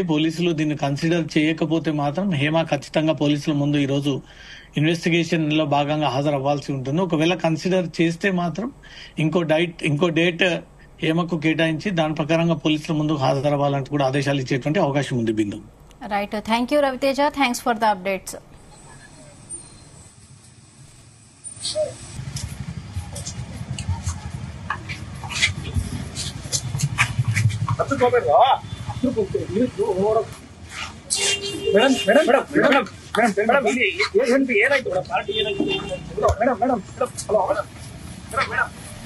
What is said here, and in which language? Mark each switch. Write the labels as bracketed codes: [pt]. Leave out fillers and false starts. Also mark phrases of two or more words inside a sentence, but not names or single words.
[te] పోలీసులు దీన్ని కన్సిడర్ చేయకపోతే మాత్రం హేమ ఖచ్చితంగా పోలీసుల ముందు ఈ రోజు ఇన్వెస్టిగేషన్ లో భాగంగా హాజరవ్వాల్సి ఉంటుంది. ఒకవేళ కన్సిడర్ చేస్తే మాత్రం ఇంకో డేట్ హేమకు కేటాయించి దాని ప్రకారంగా పోలీసుల ముందు హాజరవ్వాలంటూ కూడా ఆదేశాలు ఇచ్చేటువంటి అవకాశం ఉంది. బిందు [en] Right, thank you రవితేజ, thanks for the updates. [kn] ಮೇಡಮ್ ಮೇಡಮ್ ಮೇಡಮ್ ಮೇಡಮ್ ಮೇಡಮ್ ಮೇಡಮ್ ಇಲ್ಲಿ ಏನಾಯ್ತು ಮೇಡಮ್ ಪಾರ್ಟಿ ಏನಾಯ್ತು ಮೇಡಮ್ ಮೇಡಮ್ ಮೇಡಮ್ ಹಲೋ ಮೇಡಮ್ ಮೇಡಮ್